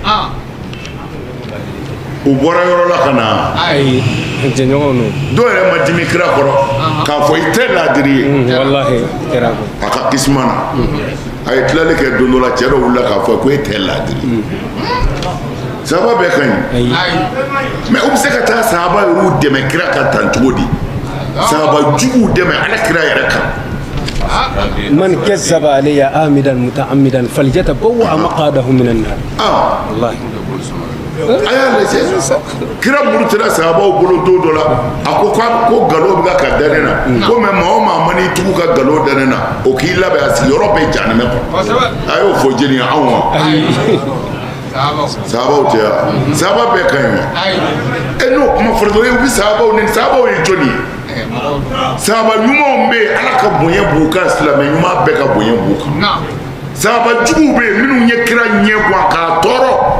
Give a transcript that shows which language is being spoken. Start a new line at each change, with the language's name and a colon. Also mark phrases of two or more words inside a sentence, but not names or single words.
Bambara: u bɔra yɔrɔ la ka na dɔw yɛrɛ ma dimi kira kɔrɔ k'a fɔ i tɛ laadiri ye a ka kisima na a ye tilali kɛ don dɔ la cɛ dɔ wulila k'a fɔ ko e tɛ laadiri sahaba bɛɛ ka ɲi mais u bɛ se ka taa sahaba yɛrɛw dɛmɛ kira ka tan cogo di sahaba juguw dɛmɛ Ala kira yɛrɛ kan
Arabic: من كذب علي عامدا متعمدا فليتبوأ مقعده من النار والله
Bambara: a y'a lajɛ kira murutila sahabaw bolo don dɔ la a ko galo bɛ ka da ne na ko mais maa o maa ma n'i tugu ka galo da ne na o k'i labɛn a sigiyɔrɔ bɛ jahanɛmɛ kɔnɔ a y'o fɔ jeli ye anw ma sahabaw tɛ yan sahaba bɛɛ ka ɲi wa n'o kuma fɔra dɔrɔn u bɛ sahabaw ni sahabaw ye jɔnni ye sahaba ɲumanw bɛ yen Ala ka bonya b'u kan silamɛ ɲuman bɛɛ ka bonya b'u kan sahaba juguw bɛ yen minnu ye kira ɲɛ gan k'a tɔɔrɔ